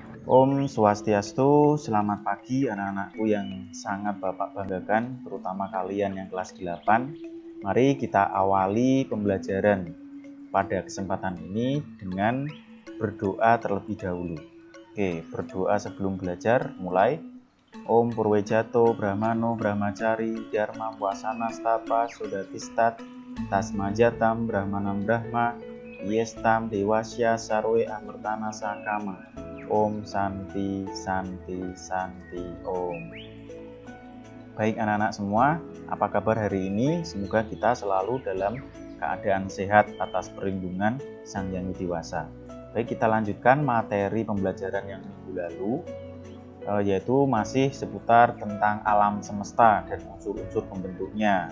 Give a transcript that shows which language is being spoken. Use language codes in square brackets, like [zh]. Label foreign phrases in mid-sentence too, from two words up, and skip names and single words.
[sa] Om Swastiastu, [id] selamat pagi anak-anakku yang sangat Bapak banggakan, terutama kalian yang kelas 8. Mari kita awali pembelajaran pada kesempatan ini dengan berdoa terlebih dahulu. Oke, berdoa sebelum belajar, mulai. [sa] Om Purwejato, Brahmano, Brahmacari, Dharma, Wasana, Stapa, Sodatistat, Tasmajatam, Brahmanam Brahma, Yestam, Dewasya, Sarwe, Amertana, Sakama. Om Santi, Santi, Santi, Om. [id] Baik anak-anak semua, apa kabar hari ini? Semoga kita selalu dalam keadaan sehat atas perlindungan Sang Yang Widi Wasa. Baik, kita lanjutkan materi pembelajaran yang minggu lalu, yaitu masih seputar tentang alam semesta dan unsur-unsur pembentuknya.